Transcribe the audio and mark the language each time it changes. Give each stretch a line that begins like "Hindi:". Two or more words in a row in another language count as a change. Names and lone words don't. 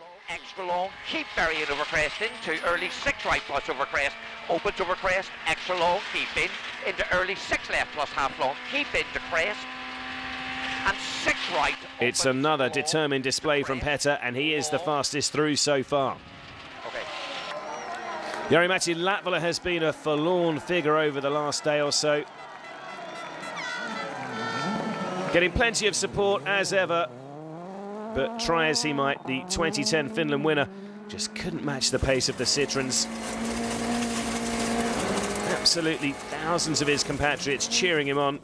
English: Extra long, keep burying over crest into early 6 right plus over crest, opens over crest, extra long, keep in, into early 6 left plus half long, keep into crest, and 6 right. It's another determined display from Petter, and he is the fastest through so far. Okay. Jari-Matti Latvala has been a forlorn figure over the last day or so. Getting plenty of support as ever, but try as he might, the 2010 Finland winner just couldn't match the pace of the Citroens. Absolutely thousands of his compatriots cheering him on.